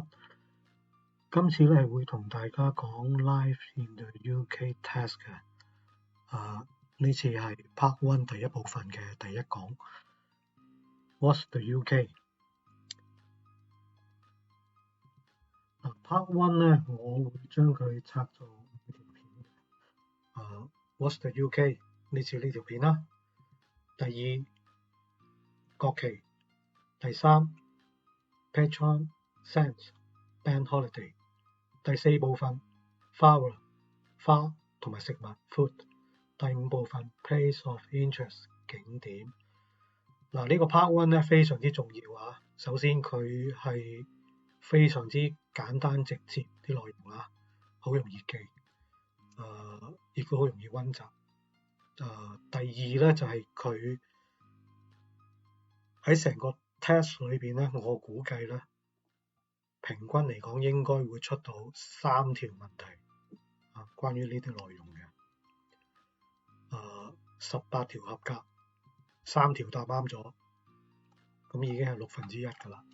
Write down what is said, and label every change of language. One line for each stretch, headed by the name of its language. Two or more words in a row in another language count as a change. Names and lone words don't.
Cantonese: 今次咧係會同大家講 Life in the UK Test 嘅。呢次係
English: Part One
Cantonese: 第一部分嘅第一講。
English: What's the UK？ Part One
Cantonese: 咧，我會將佢拆做5條片。
English: What's the UK？
Cantonese: 呢次呢條片啦。第二，國旗。第三，
English: Patron Saints Bank Holiday。
Cantonese: 第四部分 flower 花同埋食物 food。第五部分
English: place of interest
Cantonese: 景點。呢個
English: part one
Cantonese: 咧非常之重要啊。首先佢係非常之簡單直接啲內容啊，好容易記，亦都好容易溫習。第二咧就係佢喺成個 test 裏邊咧，我估計咧平均嚟講應該會出到3條問題啊，關於呢啲內容嘅。18條合格，3條答啱咗，咁已經係1/6㗎啦。